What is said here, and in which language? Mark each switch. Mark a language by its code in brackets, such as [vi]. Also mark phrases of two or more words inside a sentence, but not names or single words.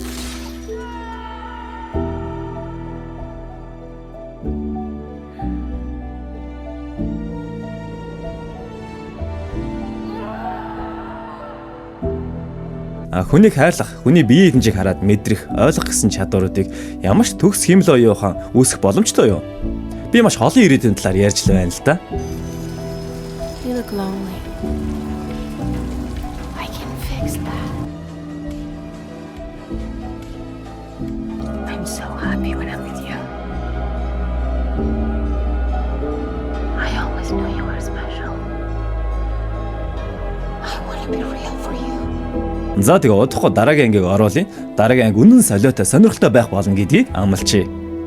[mn] Хүнийг хайрлах, хүний биеийн хэмжээг хараад мэдрэх, ойлгох гэсэн чадваруудыг ямар ч төгс хэмэл оюухан үүсэх боломжтой юу? Би маш олон ирээдүйн талаар ярьж л байна л да. [en] You look lonely. I can fix that. I'm so happy when I'm with you. I always knew you were special. I want to be real for you. [mn] За тэгээ удахгүй дараагийн ангийг оруулъя. Дараагийн анги үнэн солиотой сонирхолтой байх болно гэдгийг амлачээ.